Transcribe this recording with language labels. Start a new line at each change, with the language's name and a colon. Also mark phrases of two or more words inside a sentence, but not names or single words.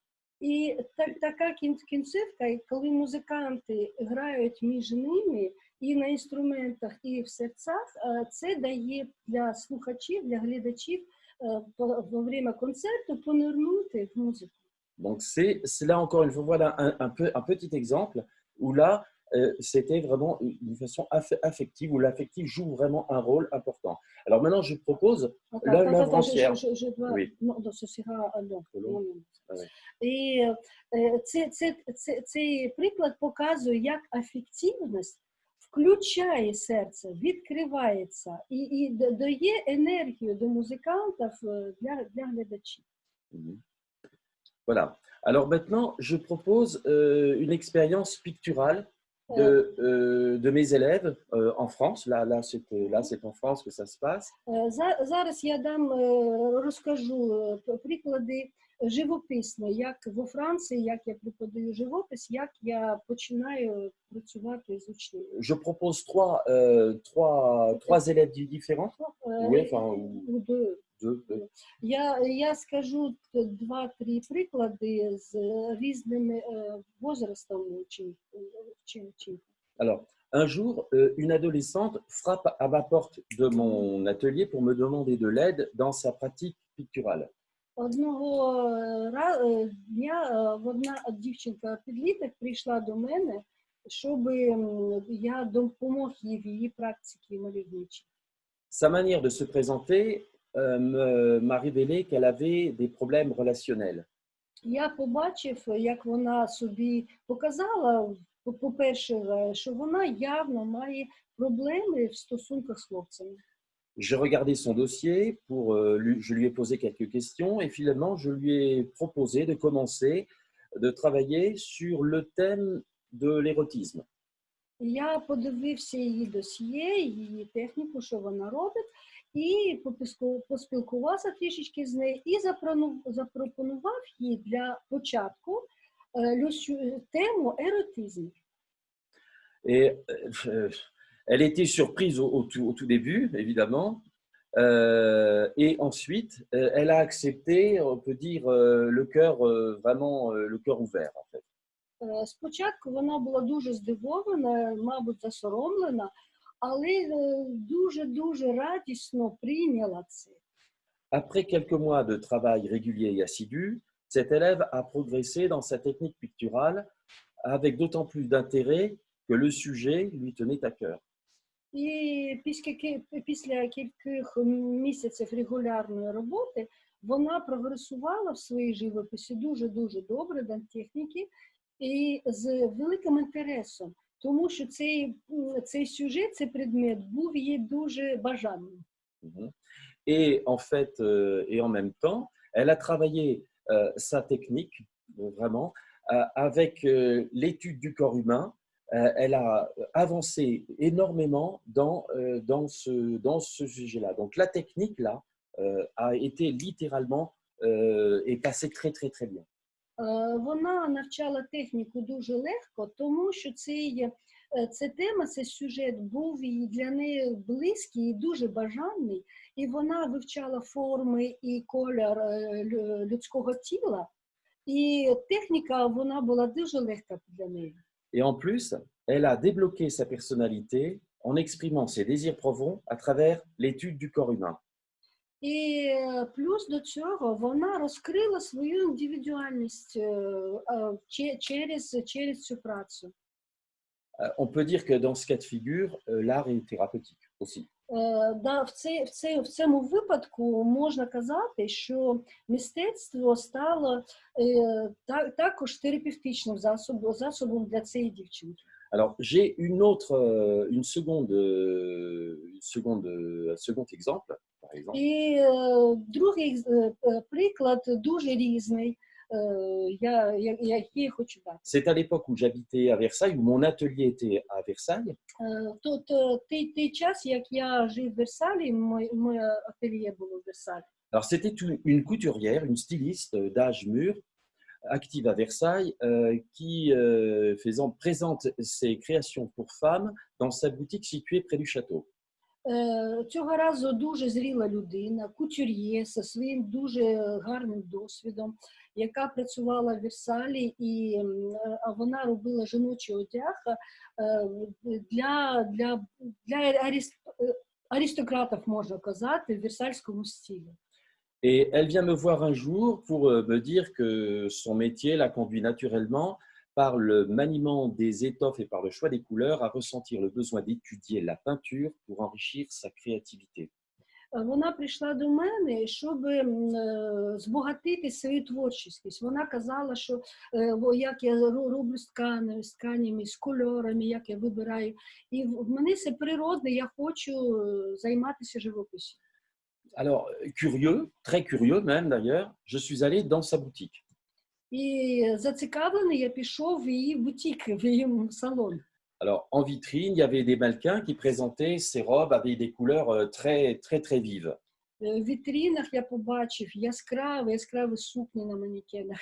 Ukrainian: І така кінцівка, коли музиканти грають між ними і на інструментах, і в серцях, це дає для слухачів, для глядачів
Russian: во время
Ukrainian: концерту понирнути в музику.
French: Donc c'est là encore une fois, voilà un petit exemple où là c'était vraiment une façon affective où l'affectif joue vraiment un rôle important. Alors maintenant je propose l'œuvre entière. Oui.
Ukrainian: І цей приклад показує, як афективність включає серце, відкривається і дає енергію до музикантів для глядачів.
French: Voilà. Alors maintenant, je propose une expérience picturale de mes élèves en France. Là, c'est en France que ça se passe.
Ukrainian: Зараз я розкажу приклади живописно, як во Франції, як я преподаю живопис, як я починаю працювати з учнями.
French: Je propose trois élèves différents. Oui, enfin, ou deux.
Ukrainian: Я скажу два-три приклади з різними возрастами учнів.
French: Alors, un jour, une adolescente frappe à ma porte de mon atelier pour me demander de l'aide dans sa pratique picturale.
Ukrainian: Одного дня одна дівчинка-підліток прийшла до мене, щоб я допомог їй в її практиці мальовничій.
French: Sa manière de se présenter m'a révélé qu'elle avait des problèmes relationnels.
Ukrainian: Я побачив, як вона собі показала, по-перше, що вона явно має проблеми в стосунках з хлопцями.
French: J'ai regardé son dossier, je lui ai posé quelques questions et finalement, je lui ai proposé de commencer de travailler sur le thème de l'érotisme.
Ukrainian: Я подивився її досьє, її техніку, що вона робить, і поспілкувався трішечки з нею і запропонував їй для початку тему еротизму.
French: Et elle était surprise au tout début, évidemment. Et ensuite, elle a accepté, on peut dire, le cœur, vraiment le cœur ouvert, en fait.
Ukrainian: Спочатку вона була дуже здивована, мабуть, засоромлена, але дуже радісно прийняла це.
French: Après quelques mois de travail régulier et assidu, cette élève a progressé dans sa technique picturale avec d'autant plus d'intérêt que le sujet lui tenait à cœur.
Ukrainian: І після кількох місяців регулярної роботи вона прогресувала в своїй живописі дуже добре до техніки і з великим інтересом, тому що цей сюжет, цей предмет був їй дуже бажаним.
French: Et en fait, et en même temps, elle a travaillé sa technique, vraiment, avec l'étude du corps humain. Elle a avancé énormément dans ce sujet-là. Donc la technique, là, a été littéralement est passée très bien.
Ukrainian: Вона навчала техніку дуже легко, тому що ця тема, цей сюжет був для неї близький і дуже бажаний, і вона вивчала форми і колір людського тіла, і техніка, вона була дуже легка для неї.
French: Et en plus, elle a débloqué sa personnalité en exprimant ses désirs profonds à travers l'étude du corps humain.
Ukrainian: І плюс до цього вона розкрила свою індивідуальність через цю працю.
French: On peut dire que dans ce cas de figure, l'art est thérapeutique aussi.
Ukrainian: В цьому випадку можна казати, що мистецтво стало також терапевтичним засобом для цієї дівчинки.
French: Alors, j'ai un second exemple, par exemple.
Ukrainian: І другий приклад дуже різний, який хочу дати.
French: C'est à l'époque où j'habitais à Versailles, où mon atelier était à Versailles.
Ukrainian: Той час, як я жив в Версалі, моє ательє було в Версалі.
French: Alors, c'était une couturière, une styliste d'âge mûr, active à Versailles, qui présente ses créations pour femmes dans sa boutique située près du château.
Ukrainian: Цього разу дуже зріла людина, кутюр'є зі своїм дуже гарним досвідом, яка працювала в Версалі, і вона робила жіночий одяг для аристократів, можна казати, в версальському стилі.
French: Et elle vient me voir un jour pour me dire que son métier l'a conduit naturellement, par le maniement des étoffes et par le choix des couleurs, à ressentir le besoin d'étudier la peinture pour enrichir sa créativité.
Ukrainian: Вона прийшла до мене, щоб збагатити свою творчість. Вона казала, що як я роблю з тканями, з кольорами, як я вибираю. І в мене це природне, я хочу займатися живописом.
French: Alors, curieux, très curieux même d'ailleurs, je suis allé dans sa boutique.
Ukrainian: І зацікавлений я пішов в її бутік, в її салон.
French: Alors, en vitrine, il y avait des mannequins qui présentaient ces robes avec des couleurs très vives.
Ukrainian: В вітрінах я побачив яскраві сукні на манекенах.